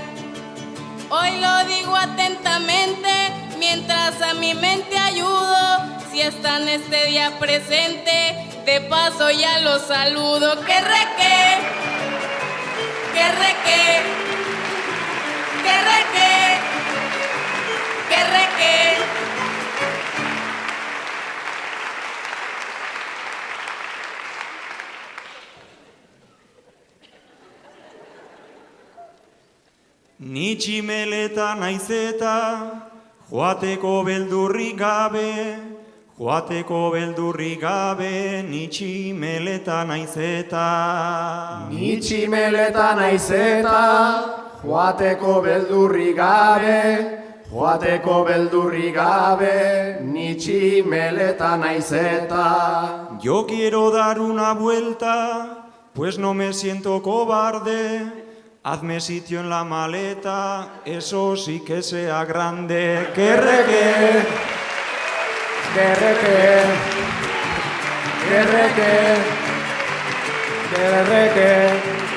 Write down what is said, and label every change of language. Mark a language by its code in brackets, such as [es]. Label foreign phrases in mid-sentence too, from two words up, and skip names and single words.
[es] Hoy lo digo atentamente, mientras a mi mente ayudo, si está en este día presente, de paso ya lo saludo. Que reque, que reque, que reque, que reque. [eu] Ni tximeleta naizeta, joateko beldurrik gabe, joateko beldurrik gabe, ni tximeleta naizeta. Ni tximeleta naizeta, joateko beldurrik gabe, joateko beldurrik gabe, ni tximeleta naizeta. [es] Yo quiero dar una vuelta, pues no me siento cobarde. Hazme sitio en la maleta, eso sí que sea grande. Kerreke, Kerreke, kerreke, kerreke.